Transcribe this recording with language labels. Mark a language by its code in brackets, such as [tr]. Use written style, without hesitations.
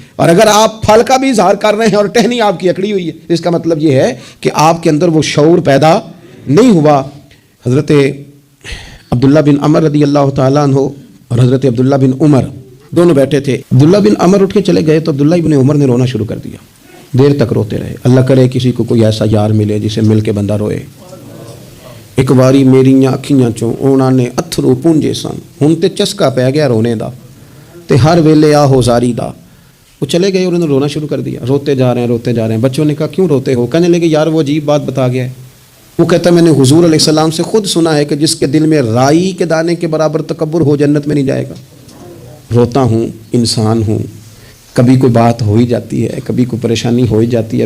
[ur] اور اگر آپ پھل کا بھی اظہار کر رہے ہیں اور ٹہنی آپ کی اکڑی ہوئی ہے، اس کا مطلب یہ ہے کہ آپ کے اندر وہ شعور پیدا نہیں ہوا. حضرت عبداللہ بن عمر رضی اللہ تعالیٰ عنہ اور حضرت عبداللہ بن عمر دونوں بیٹھے تھے. عبداللہ بن عمر اٹھ کے چلے گئے تو عبداللہ بن عمر نے رونا شروع کر دیا. دیر تک روتے رہے. اللہ کرے کسی کو کوئی ایسا یار ملے جسے مل کے بندہ روئے. [pa] ایک باری میریاں اکھیاں چوں انہاں نے اتھرو پونجے سن، ہن تے چسکا پی گیا رونے دا، تے ہر ویلے آہو زاری دا. [ur] وہ چلے گئے اور انہوں نے رونا شروع کر دیا. روتے جا رہے ہیں. بچوں نے کہا کیوں روتے ہو؟ کہنے لگے یار وہ عجیب بات بتا گیا ہے. وہ کہتا ہے میں نے حضور علیہ السلام سے خود سنا ہے کہ جس کے دل میں رائی کے دانے کے برابر تکبر ہو جنت میں نہیں جائے گا. روتا ہوں، انسان ہوں، کبھی کوئی بات ہو ہی جاتی ہے، کبھی کوئی پریشانی ہو ہی جاتی ہے.